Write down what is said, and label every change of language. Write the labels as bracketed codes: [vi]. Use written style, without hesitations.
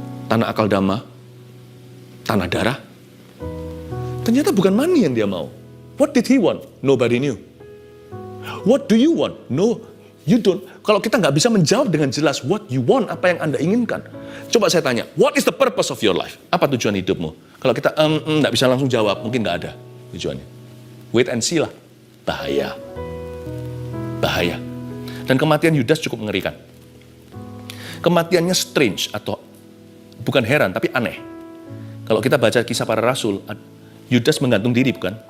[id] Tanah akal dama, tanah darah. Ternyata bukan money yang dia mau. [en] What did he want? Nobody knew. What do you want? No, you don't. [id] Kalau kita nggak bisa menjawab dengan jelas [en] what you want, [id] apa yang Anda inginkan. Coba saya tanya, [en] what is the purpose of your life? [id] Apa tujuan hidupmu? Kalau kita nggak bisa langsung jawab, mungkin nggak ada tujuannya. [en] Wait and see lah. [id] Bahaya. Dan kematian Yudas cukup mengerikan. Kematiannya strange atau bukan heran, tapi aneh. Kalau kita baca kisah para rasul, Yudas menggantung diri bukan?